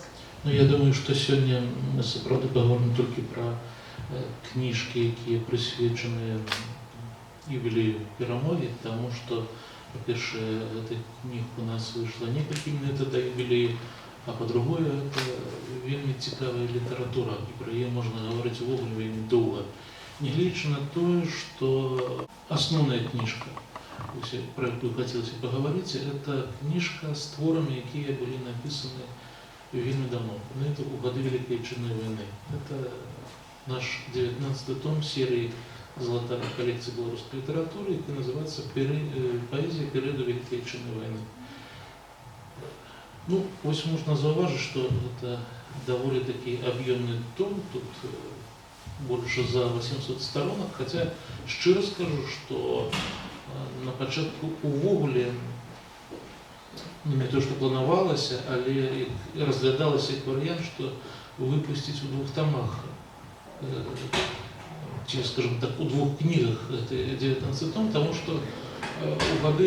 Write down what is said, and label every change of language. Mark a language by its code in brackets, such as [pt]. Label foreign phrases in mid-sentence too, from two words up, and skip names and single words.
[be] Я думаю, што сёння мы сапраўды паговорым толькі пра кніжкі, якія прысвечаны юбілею перамогі, таму што, па-першае, гэтых кніг у нас выйшла некалькі мінут да юбілею, а па-другое, это вельмі цікавая літаратура, і пра яе можна гаварыць увогуле вельмі доўга. Нягледзячы на тое, што асноўная кніжка, пра якую хацелася пагаварыць, это кніжка з творамі, якія былі напісаны вельмі давно, гэта ў гады Вялікай Айчыннай вайны. [ru] Это наш 19-й том серыі «Золотая коллекция белорусской литературы», и называется «Поэзия периода Великой Айчыннай вайны». [be] Ну, ось можна заўважыць, што гэта даволі такі аб'ёмны том, тут больше за 800 сторонок, хотя шчыра скажу, што на пачатку увогуле не то, што планавалася, але разглядалася як варыянт, што выпусціць у 2 томах, ці, [ru] скажем так, [be] у 2 кнігах, это 19 том, таму што у гады